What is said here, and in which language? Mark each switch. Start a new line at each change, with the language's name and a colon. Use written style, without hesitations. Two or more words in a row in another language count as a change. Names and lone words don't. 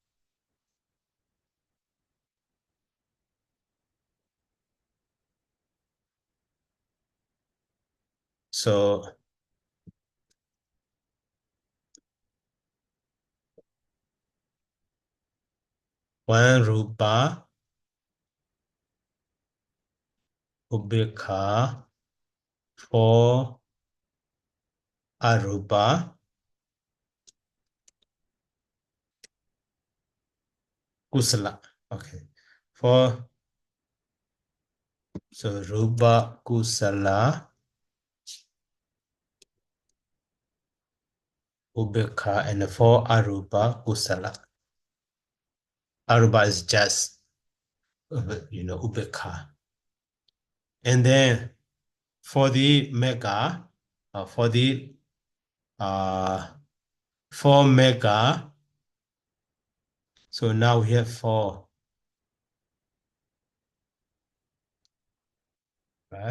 English: So one rupa
Pali: ubekha for arupa kusala. Okay. So rupa kusala ubekha
English: and for
Pali: arupa kusala.
English: Arupa is just ubekha. And then for the mega, for mega, so now we have 4, right?